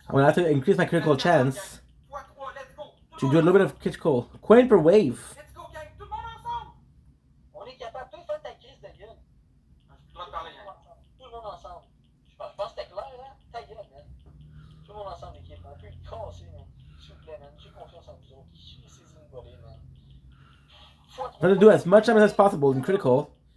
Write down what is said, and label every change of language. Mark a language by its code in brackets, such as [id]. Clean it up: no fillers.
[en] I'm gonna have to increase my critical chance x3, let's go. to do a little bit of critical. Coin per wave. Let's go, gang. [fr] Tout le monde ensemble. On est capable. Toi, fais ta crise de gueule. J'ai plus le droit de parler, gang. Tout le monde ensemble. Je pense que c'était clair, hein? Ta gueule, man. Tout le monde ensemble, l'équipe. On peut y casser, man. S'il vous plaît, man. J'ai confiance en vous autres. Laissez-y nous voler, man. [en] Try to do as much damage as possible in critical.